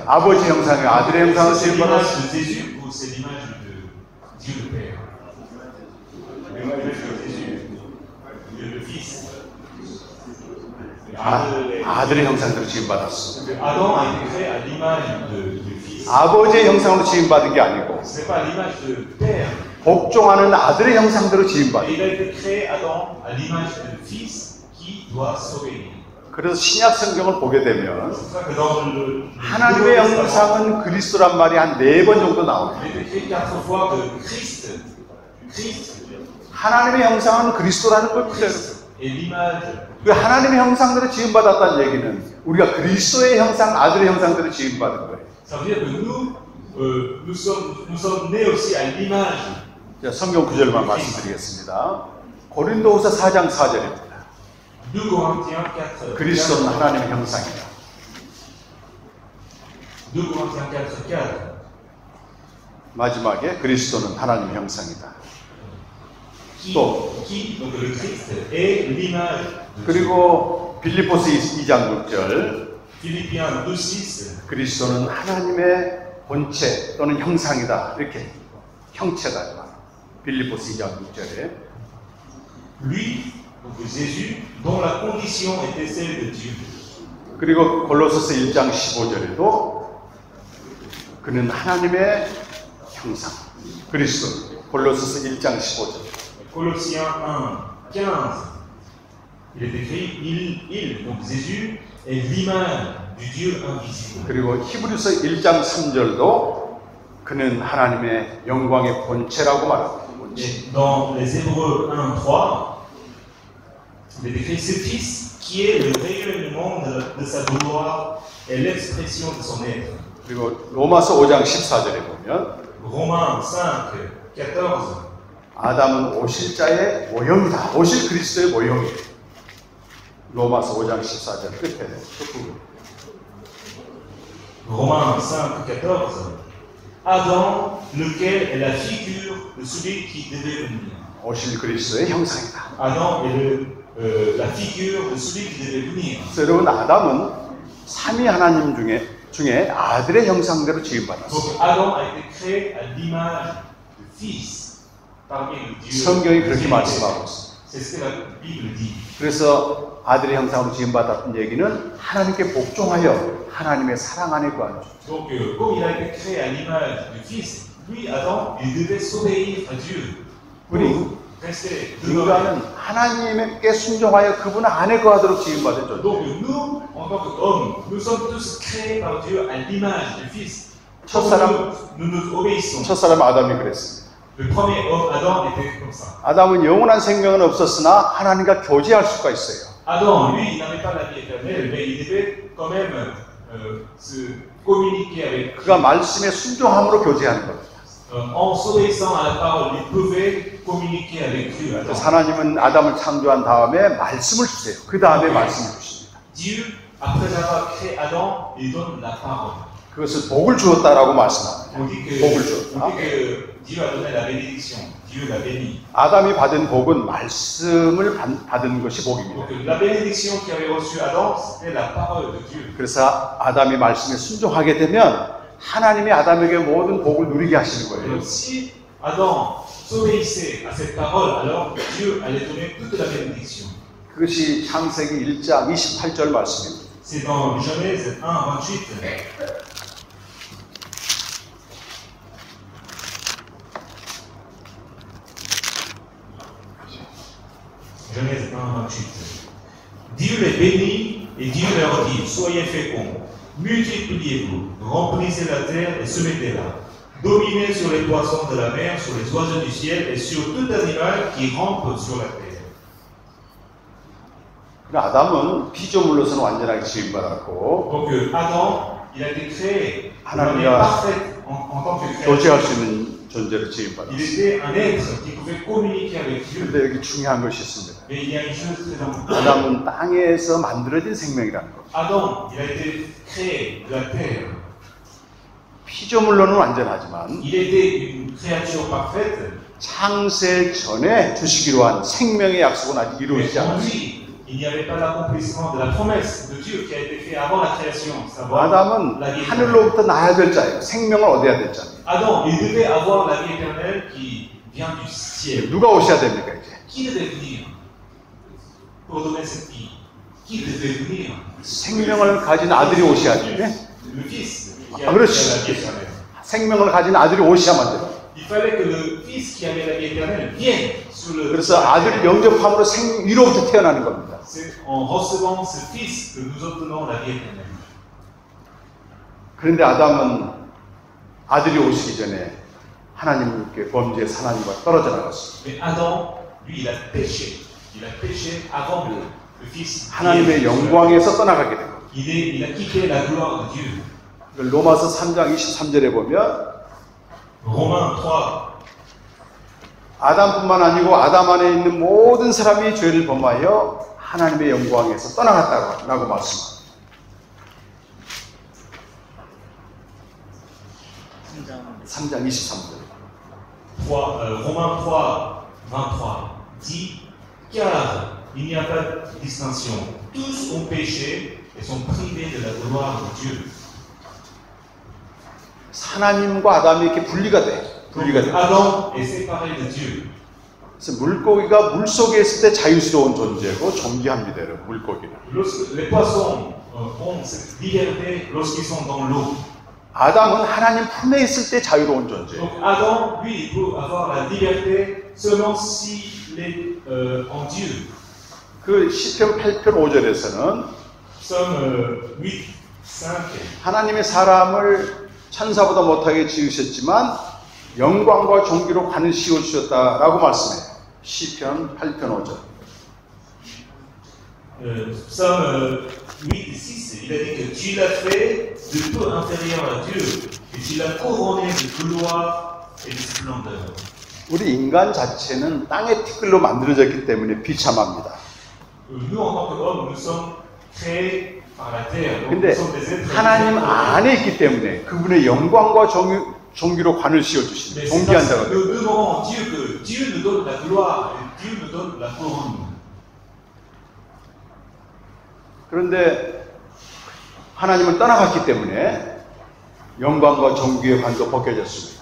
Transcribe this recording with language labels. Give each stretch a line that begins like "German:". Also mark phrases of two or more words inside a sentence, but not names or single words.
Korean: 아버지 형상이에요? 아들의 형상을
French: C'est l'image
Korean: 지음받았어요?
French: de Jésus ou c'est l'image de Dieu le Père? L'image de Jésus, le Fils.
Korean: 아들의 형상대로 지음받았어.
French: Adam a été créé à l'image du Fils.
Korean: 아버지의 형상으로 지음받은 게 아니고
French: Ce n'est pas l'image du Père.
Korean: 복종하는 아들의 형상대로
French: Et
Korean: 지음받은.
French: il a été créé, Adam, à l'image du Fils qui doit s'obéir.
Korean: 그래서 신약 성경을 보게 되면
French: C'est pour ça que dans le
Korean: 하나님의 형상은 그리스도란 말이 한 4번 정도 나옵니다.
French: il est écrit 4 fois que Christ
Korean: 하나님의 형상은 그리스도라는 걸 그대로.
French: est l'image.
Korean: 그 하나님의 형상대로 지음받았다는 얘기는 우리가 그리스도의 형상, 아들의 형상대로 지음받은 거예요.
French: Ça veut dire que nous, nous sommes nés aussi à l'image.
Korean: 자, 성경 구절만 말씀드리겠습니다. 고린도후서 4장 4절입니다.
French: 2 Corinthiens 4.
Korean: 그리스도는 하나님의 형상이다.
French: 2 Corinthiens 4, 4.
Korean: 마지막에 그리스도는 하나님의 형상이다.
French: Qui, donc le Christ, est l'image de Dieu.
Korean: 그리고 빌립보서 2장 6절
French: Philippiens 2, 6.
Korean: 그리스도는 하나님의 본체 또는 형상이다. 이렇게 형체다. 빌립보서 2장 6절에
French: Lui, donc Jésus, dont la condition était celle de Dieu.
Korean: 그리고 골로새서 1장 15절에도 그는 하나님의 형상 그리스도 골로새서 1장 15절
French: Colossiens 1, 15. Il est écrit, donc Jésus, est l'image du Dieu invisible.
Korean: 그리고 히브리서 1장 3절도 그는 하나님의 영광의 본체라고 말합니다.
French: Et dans les Hébreux 1, 3, il est écrit ce Fils qui est le rayonnement de sa gloire et l'expression de son être.
Korean: 그리고 로마서 5장 14절에 보면
French: Romains 5, 14.
Korean: 아담은 오실 자의 모형이다. 오실 그리스도의 모형이에요. 로마서 5장 14절 끝에
French: Romains 5, 14. Adam, lequel est la figure de celui qui devait venir.
Korean: 오실 그리스도의 형상이다.
French: Adam est la figure de celui qui devait venir.
Korean: 그래서 여러분 아담은 삼위 하나님 중에 아들의 형상대로 지음받았어요.
French: Donc Adam a été créé à l'image du Fils parmi le Dieu.
Korean: 성경이 그렇게 말씀하고 있어요.
French: C'est ce que la Bible dit.
Korean: 그래서 아들의 형상으로 지음받았던 얘기는 하나님께 복종하여 하나님의 사랑 안에 거하는 줄.
French: Donc comme il a été créé à l'image du Fils, lui Adam, il devait s'obéir à Dieu.
Korean: 우리
French: Rester
Korean: 인간은 하나님께 순종하여 그분 안에 거하도록 지음받은 존재.
French: Donc nous, en tant qu'hommes, nous sommes tous créés par Dieu à l'image du Fils. Nous nous obéissons.
Korean: 첫사람 아담이 그랬습니다.
French: Le premier homme, Adam, était comme ça.
Korean: 아담은 영원한 생명은 없었으나 하나님과 교제할 수가 있어요.
French: Adam, lui, il n'avait pas la vie éternelle, mais il devait quand même se communiquer avec Dieu.
Korean: 그가 말씀에 순종함으로 교제하는 겁니다.
French: En s'obéissant à la parole, il pouvait communiquer avec Dieu.
Korean: 그래서 하나님은 아담을 창조한 다음에 말씀을 주세요. 그 다음에 말씀을 주십니다.
French: Dieu, après avoir créé Adam, il donne la parole.
Korean: 그것을 복을 주었다라고 말씀합니다.
French: On dit
Korean: 복을 주었다.
French: que Dieu a donné la bénédiction. Dieu l'a béni.
Korean: 아담이 받은 복은 말씀을 받은 것이 복입니다.
French: Donc la bénédiction qu'avait reçue Adam, c'était la parole de Dieu.
Korean: 그래서 아담이 말씀에 순종하게 되면 하나님이 아담에게 모든 복을 누리게 하시는 거예요.
French: Donc si Adam s'obéissait à cette parole, alors Dieu allait donner toute la bénédiction.
Korean: 그것이 창세기 1장 28절 말씀입니다.
French: C'est dans Genèse 1, 28. Genèse 1, 28. Dieu les bénit et Dieu leur dit, soyez féconds, multipliez-vous, remplissez la terre et semettez-la. Dominez sur les poissons de la mer, sur les oiseaux du ciel et sur tout animal qui rampe sur la terre.
Korean: 아담은 피조물로서는 완전하게 지음받았고
French: Donc Adam, il a été créé de manière
Korean: 하나님과
French: parfaite en tant que
Korean: 교제할 수
French: créature.
Korean: 있는 존재로
French: Il
Korean: 지음받았어요.
French: était un être qui pouvait communiquer avec Dieu.
Korean: 그런데 여기 중요한 것이 있습니다.
French: Mais il y a une chose très importante.
Korean: 아담은 땅에서 만들어진 생명이라는 것.
French: Adam, il a été créé de la terre.
Korean: 피조물로는 완전하지만
French: Il était une créature parfaite.
Korean: 창세 전에 주시기로 한 생명의 약속은 아직
French: Mais
Korean: 이루어지지
French: en
Korean: 않았어요.
French: lui, il n'y avait pas l'accomplissement de la promesse de Dieu qui a été faite avant la création, savoir
Korean: 아담은
French: la vie éternelle.
Korean: 하늘로부터 나야 될 자예요. 생명을 얻어야 될 자예요.
French: Adam, il devait avoir la vie éternelle qui vient du ciel.
Korean: 누가 오셔야 됩니까 이제?
French: Qui devait venir pour donner cette vie? Qui devait venir?
Korean: 생명을 가진 아들이 오셔야 돼.
French: Le Fils qui Ah, avait la
Korean: 그렇지.
French: vie éternelle.
Korean: 생명을 가진 아들이 오셔야만 돼요.
French: Il fallait que le Fils qui avait la vie éternelle vienne sur le.
Korean: 그래서 아들이 영접함으로 위로부터 태어나는 겁니다.
French: C'est en recevant ce Fils que nous obtenons la vie éternelle.
Korean: 그런데 아담은 아들이 오시기 전에 하나님께 범죄의 하나님과 떨어져 나갔어요.
French: Mais Adam, lui, il a péché. Il a péché avant le Fils.
Korean: 하나님의 영광에서 떠나가게 된 거예요.
French: Il a quitté la gloire de Dieu.
Korean: 로마서 3장 23절에 보면
French: Romains 3.
Korean: 아담뿐만 아니고 아담 안에 있는 모든 사람이 죄를 범하여 하나님의 영광에서 떠나갔다고 말씀합니다. 3장 23절.
French: Romains 3, 23 dit car il n'y a pas de distinction. Tous ont péché et sont privés de la gloire de Dieu.
Korean: 하나님과 아담이 이렇게 분리가 돼.
French: Adam est séparé de Dieu.
Korean: 그래서 물고기가 물 속에 있을 때 자유스러운 존재고 존귀합니다, 여러분. 물고기는.
French: Les poissons ont cette liberté lorsqu'ils sont dans l'eau.
Korean: 아담은 하나님 품에 있을 때 자유로운 존재예요.
French: Donc Adam, lui, il peut avoir la liberté seulement s'il est en Dieu.
Korean: 그 시편 8편 5절에서는
French: Psaume 8, 5.
Korean: 하나님의 사람을 천사보다 못하게 지으셨지만 영광과 존귀로 관을 씌워주셨다라고 말씀해요. 시편 8편 5절.
French: Psaume 8, 6, il a dit que tu l'as fait de peu inférieur à Dieu et tu l'as couronné de gloire et de splendeur.
Korean: 우리 인간 자체는 땅의 티끌로 만들어졌기 때문에 비참합니다.
French: Nous, en tant qu'hommes, nous sommes créés par la terre. Donc
Korean: 근데
French: nous sommes des êtres
Korean: 하나님 안에 있기 때문에 그분의 영광과 존귀로 관을 씌워주신 존귀한 자가
French: nous demandons à Dieu que Dieu nous donne la gloire et Dieu nous donne la couronne.
Korean: 그런데 하나님을 떠나갔기 때문에 영광과 존귀의 관도 벗겨졌습니다.